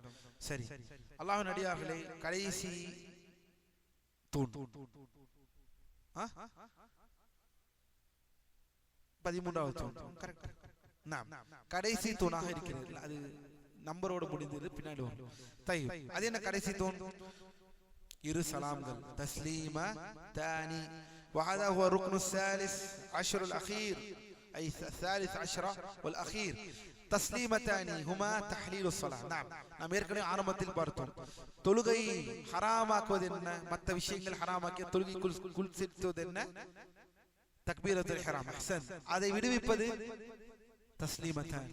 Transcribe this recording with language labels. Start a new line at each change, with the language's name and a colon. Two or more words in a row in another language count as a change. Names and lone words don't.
Tamil: சரி, அல்லாஹ்வின் அடியார்களே, கடைசி தூண் 13வது தூண், கரெக்ட், கடைசி தூணாக இருக்கிறது. அது நம்பரோடு முடிந்தது, பின்னாடி வரும். தய்யிப், அது என்ன கடைசி தூண்? இரு சலாம்கள்,
Arabic: التسليمة الثانية وهذا هو الركن الثالث عشر الأخير أي الثالث عشر والأخير. التسليمتان هما تحليل الصلاة.
Tamil: நாம் ஏற்கனவே ஆரம்பத்தில் பார்த்தோம், தொழுகை ஹராமாக்குவது என்ன, மற்ற விஷயங்கள் ஹராமாக்கிய தொழுகைக்குள் சேர்த்துவது என்ன?
Arabic: تكبيرة الإحرام.
Tamil: அஹ்சன். அதை விடுவிப்பது தஸ்லீமத்தான்.